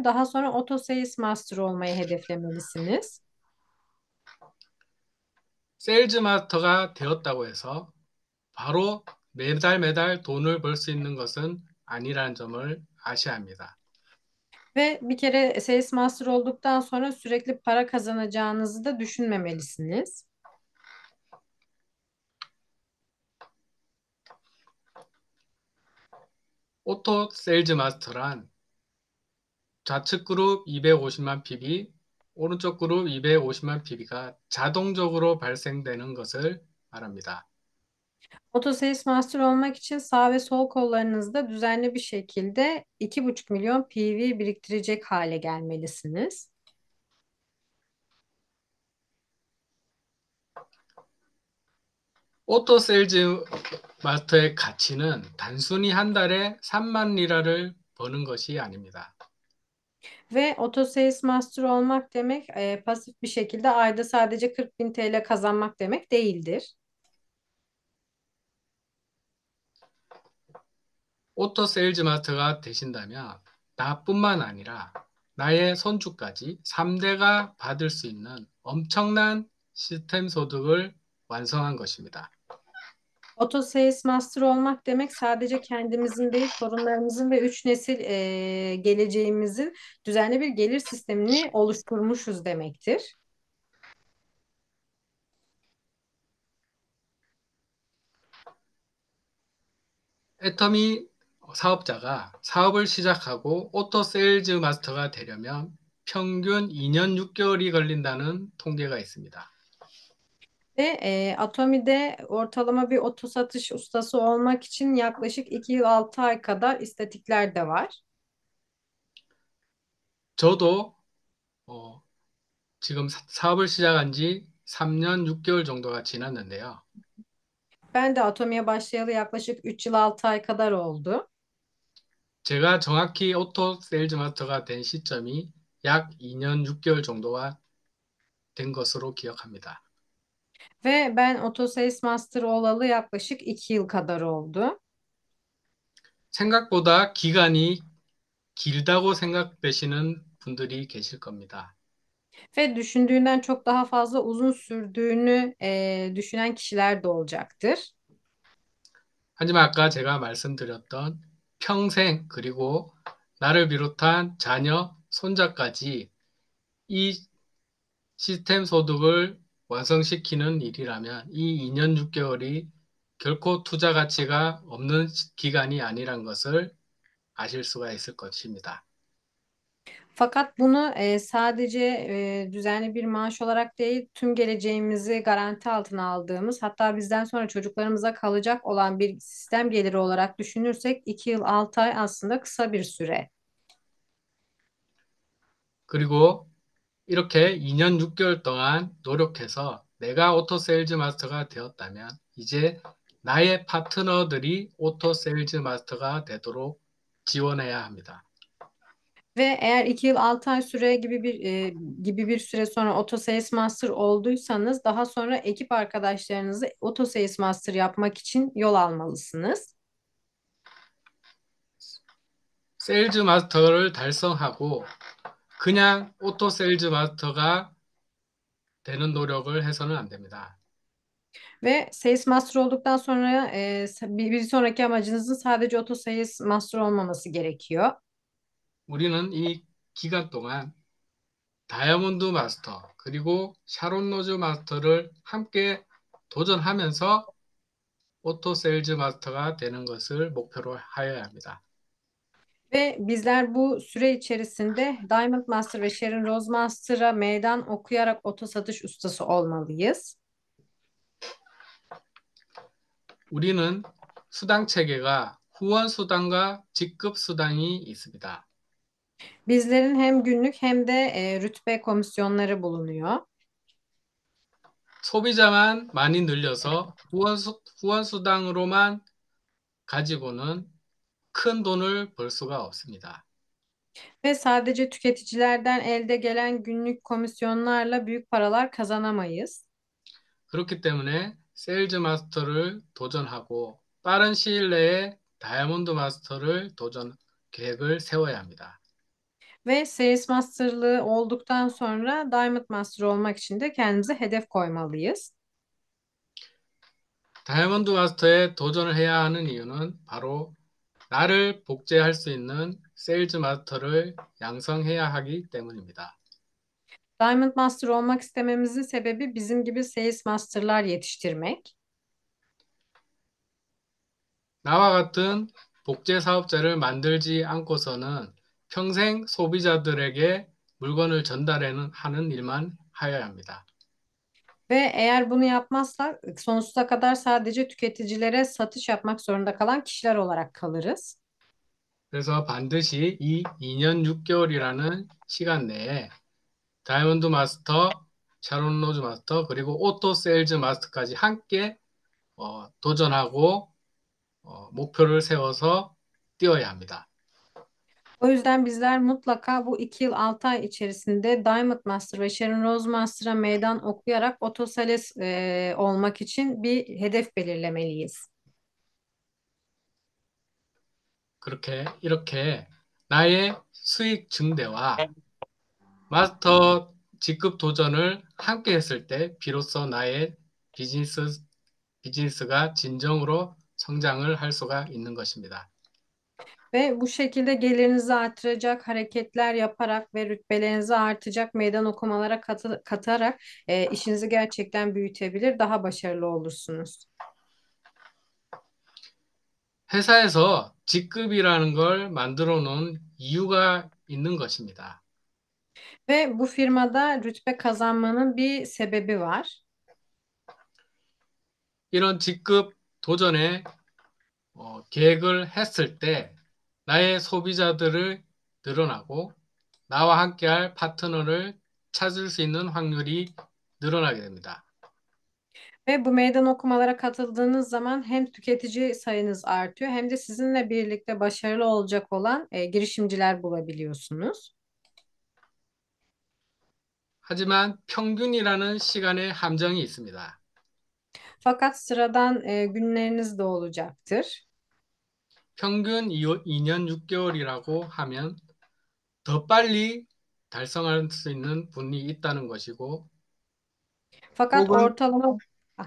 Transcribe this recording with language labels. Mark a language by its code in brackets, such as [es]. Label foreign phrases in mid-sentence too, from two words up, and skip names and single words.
[tr] Daha sonra Auto Sales Master olmayı hedeflemelisiniz. [ko] 세일즈 마스터가 되었다고 해서 바로 매달 돈을 벌 수 있는 것은 아니라는 점을 아셔야 합니다. [tr] Ve bir kere Sales Master olduktan sonra sürekli para kazanacağınızı da düşünmemelisiniz. [ko] 오토 세일즈 마스터란 좌측 그룹 250만 PB, 오른쪽 그룹 250만 PB가 자동적으로 발생되는 것을 말합니다. [tr] Auto Sales Master olmak için sağ ve sol kollarınızda düzenli bir şekilde 2,5 milyon PV biriktirecek hale gelmelisiniz. [ko] 오토 세일즈 마스터의 가치는 단순히 한 달에 3만 리라를 버는 것이 아닙니다. [tr] Ve Auto Sales Master olmak demek pasif bir şekilde ayda sadece 40 bin TL kazanmak demek değildir. [ko] 오토 세일즈 마스터가 되신다면 나뿐만 아니라 나의 손주까지 3대가 받을 수 있는 엄청난 시스템 소득을 완성한 것입니다. [tr] Auto Sales Master olmak demek sadece kendimizin değil torunlarımızın ve 3 nesil geleceğimizin düzenli bir gelir sistemini oluşturmuşuz demektir. [ko] 애터미 사업자가 사업을 시작하고 오토 세일즈 마스터가 되려면 평균 2년 6개월이 걸린다는 통계가 있습니다. [tr] Ve Atomi'de ortalama bir oto satış ustası olmak için yaklaşık 2 yıl 6 ay kadar istatikler de var. [ko] 저도 지금 사업을 시작한 지 3년 6개월 정도가 지났는데요. [tr] Ben de Atomi'ye başlayalı yaklaşık 3 yıl 6 ay kadar oldu. [ko] 제가 정확히 오토 세일즈 마스터가 된 시점이 약 2년 6개월 정도가 된 것으로 기억합니다. [tr] Ve ben Auto Sales Master olalı yaklaşık 2 yıl kadar oldu. [ko] 생각보다 기간이 길다고 생각되시는 분들이 계실 겁니다. [tr] Ve düşündüğünden çok daha fazla uzun sürdüğünü düşünen kişiler de olacaktır. [ko] 하지만 아까 제가 말씀드렸던 평생 그리고 나를 비롯한 자녀, 손자까지 이 시스템 소득을 완성시키는 일이라면 이 2년 6개월이 결코 투자 가치가 없는 기간이 아니란 것을 아실 수가 있을 것입니다. [tr] Fakat bunu sadece düzenli bir maaş olarak değil, tüm geleceğimizi garanti altına aldığımız, hatta bizden sonra çocuklarımıza kalacak olan bir sistem geliri olarak düşünürsek 2 yıl 6 ay aslında kısa bir süre. [ko] 그리고 이렇게 2년 6개월 동안 노력해서 내가 오토 세일즈 마스터가 되었다면 이제 나의 파트너들이 오토 세일즈 마스터가 되도록 지원해야 합니다. [tr] Ve eğer 2 yıl 6 ay süre gibi bir süre sonra Auto Sales Master olduysanız daha sonra ekip arkadaşlarınızı Auto Sales Master yapmak için yol almalısınız. [ko] 세일즈 마스터를 달성하고 그냥 오토 세일즈 마스터가 되는 노력을 해서는 안 됩니다. [tr] Ve Sales Master olduktan sonra bir sonraki amacınızın sadece Auto Sales Master olmaması gerekiyor. [ko] 우리는 이 기간 동안 다이아몬드 마스터 그리고 샤론 로즈 마스터를 함께 도전하면서 오토 세일즈 마스터가 되는 것을 목표로 하여야 합니다. [tr] Ve bizler bu süre içerisinde Diamond Master ve Sharon Rose Master'a meydan okuyarak oto satış ustası olmalıyız. [ko] 우리는 수당 체계가 후원 수당과 직급 수당이 있습니다. [tr] Bizlerin hem günlük hem de rütbe komisyonları bulunuyor. [ko] 소비자만 많이 늘려서 후원 수당으로만 가지고는 큰 돈을 벌 수가 없습니다. [tr] Ve sadece tüketicilerden elde gelen günlük komisyonlarla büyük paralar kazanamayız. [ko] 그렇기 때문에 세일즈 마스터를 도전하고 빠른 시일 내에 다이아몬드 마스터를 도전 계획을 세워야 합니다. [tr] Ve Sales Master'lığı olduktan sonra Diamond Master olmak için de kendimize hedef koymalıyız. [ko] 다이아몬드 마스터에 도전을 해야 하는 이유는 바로 나를 복제할 수 있는 세일즈 마스터를 양성해야 하기 때문입니다. [tr] Diamond Master olmak istememizin sebebi bizim gibi Sales Master'lar yetiştirmek. [ko] 나와 같은 복제 사업자를 만들지 않고서는 평생 소비자들에게 물건을 전달하는 일만 하여야 합니다. [tr] Ve eğer bunu yapmazsak sonsuza kadar sadece tüketicilere satış yapmak zorunda kalan kişiler olarak kalırız. [ko] 그래서 반드시 이 2년 6개월이라는 시간 내에 다이아몬드 마스터, 샤론 로즈 마스터, 그리고 오토 세일즈 마스터까지 함께 도전하고 목표를 세워서 뛰어야 합니다. [tr] O yüzden bizler mutlaka bu 2 yıl 6 ay içerisinde Diamond Master ve Sharon Rose Master'a meydan okuyarak otosales olmak için bir hedef belirlemeliyiz. [ko] 이렇게 나의 수익 증대와 마스터 직급 do전을 함께 했을 때 비로소 나의 비즈니스가 진정으로 성장을 할 수가 있는 것입니다. [tr] Ve bu şekilde gelirinizi artıracak hareketler yaparak ve rütbelerinizi artacak meydan okumalara katarak işinizi gerçekten büyütebilir, daha başarılı olursunuz. [ko] 회사에서 직급이라는 걸 만들어 놓은 이유가 있는 것입니다. [tr] Ve bu firmada rütbe kazanmanın bir sebebi var. [ko] 이런 직급 도전에 계획을 했을 때 나의 소비자들을 늘어나고 나와 함께할 파트너를 찾을 수 있는 확률이 늘어나게 됩니다. [tr] Ve bu meydan okumalara katıldığınız zaman hem tüketici sayınız artıyor hem de sizinle birlikte başarılı olacak olan girişimciler bulabiliyorsunuz. [ko] 하지만 평균이라는 시간의 함정이 있습니다. [tr] Fakat sıradan günleriniz de olacaktır. [ko] 평균 2년 6개월이라고 하면 더 빨리 달성할 수 있는 분이 있다는 것이고 [tr] Fakat [ko] 혹은 [tr] ortalama Ah,